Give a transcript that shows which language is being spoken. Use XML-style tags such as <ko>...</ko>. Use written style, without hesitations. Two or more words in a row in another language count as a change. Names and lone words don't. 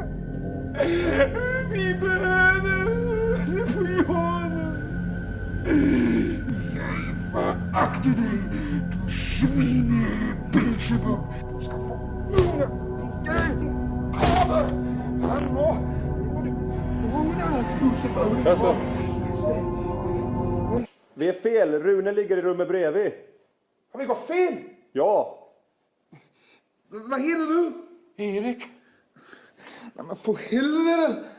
<da>Vi behøver det på jorden. Foragte dig, du svine Belzebub. Du skal få Rune. Han må. Lucifer.</da> <sv>Vi är fel.</sv> <da>Rune ligger i rummet bredvid.</da> <sv>Har vi gått fel? Ja.</sv> <da>Hvad hedder du? Erik. Nej, men for helvede.</da>